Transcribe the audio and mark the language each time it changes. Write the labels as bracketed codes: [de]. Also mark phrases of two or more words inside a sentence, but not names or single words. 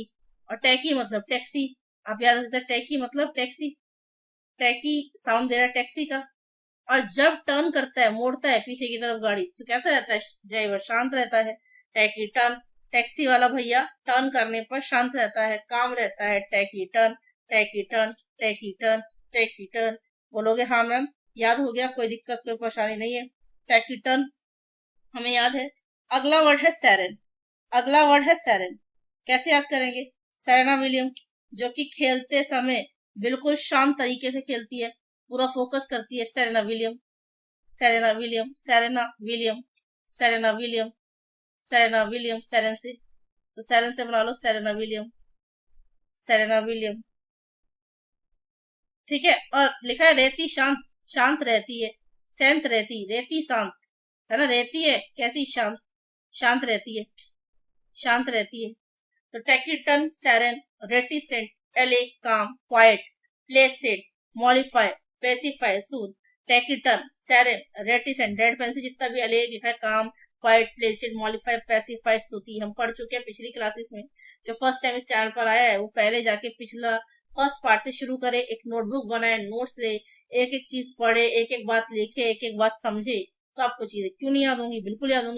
[hi] और टैकी मतलब टैक्सी, आप याद रखते हैं, टैकी मतलब टैक्सी, टैकी साउंड दे रहा है टैक्सी का। और जब टर्न करता है, मोड़ता है पीछे की तरफ गाड़ी, तो कैसा रहता है ड्राइवर, शांत रहता है। [en] tacky turn, [hi] टैक्सी वाला भैया टर्न करने पर शांत रहता है, काम रहता है। [en] tacky turn, tacky turn, tacky turn, tacky turn. [hi] बोलोगे हाँ मैम, याद हो गया, कोई दिक्कत कोई परेशानी नहीं है। [en] tacky turn [hi] हमें याद है। अगला वर्ड है सैरन। अगला वर्ड है सैरन। कैसे याद करेंगे? सेरेना विलियम, जो कि खेलते समय बिल्कुल शांत तरीके से खेलती है, पूरा फोकस करती है। सेरेना विलियम, सेरेना विलियम, सेरेना विलियम, सेरेना विलियम, सेरेना विलियम, सेरेन से, तो सेरेन से बना लो सेरेना विलियम, सेरेना विलियम। ठीक है। और लिखा है रेती शांत, शांत रहती है, शांत रहती, रेती शांत, है ना, रहती है कैसी, शांत, शांत रहती है, शांत रहती है। [en] तो taciturn, serene, reticent, allay, calm, quiet, placid, mollify, pacify, soothe. taciturn, serene, reticent, red pen [hi] से जितना भी एले लिखा है, [en] calm, quiet, placid, mollify, pacify, soothe, [hi] हम पढ़ चुके हैं पिछली क्लासेस में। जो [en] first time [hi] इस चैनल पर आया है वो पहले जाके पिछला [en] first part [hi] से शुरू करे, एक नोटबुक बनाए, नोट्स ले, एक एक चीज पढ़े, एक एक बात लिखे, एक एक बात समझे, तो आपको चीजें क्यों नहीं याद होंगी, बिल्कुल याद होंगी।